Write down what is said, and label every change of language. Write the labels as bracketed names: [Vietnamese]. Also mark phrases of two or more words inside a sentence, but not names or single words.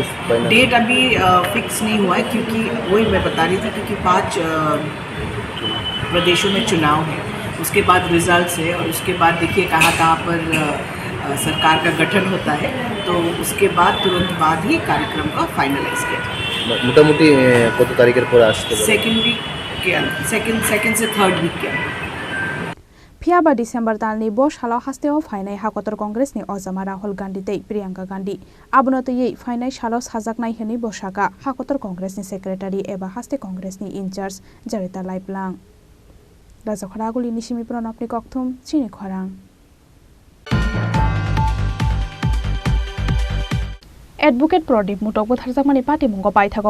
[Hindi] डेट अभी फिक्स नहीं हुआ है, क्योंकि वही मैं बता रही थी, क्योंकि 5 प्रदेशों में चुनाव है, उसके बाद रिजल्ट्स है और उसके बाद देखिए कहाँ पर सरकार का गठन होता है, तो उसके बाद तुरंत बाद ही कार्यक्रम का फाइनलाइज किया जाए। [Bangla] মোটামুটি কত তারিখের পর আসতে পারে? [Hindi] सेकेंड से [English] third week [Hindi] के अंदर। [Kok Borok] Fiaba December dalni bo shala hasteo fainai hakotor Congressni ojama Rahul Gandhi tei Priyanka Gandhi abono tei fainai shalo sajaknai hini bosaka hakotor Congressni secretary eba haste Congressni in charge Jarita Laiplang Rajakhoraguli nisimi pranapni kokthum Chini Khorang Advocate Prodip Mutok botharjakmani patimunggo paithago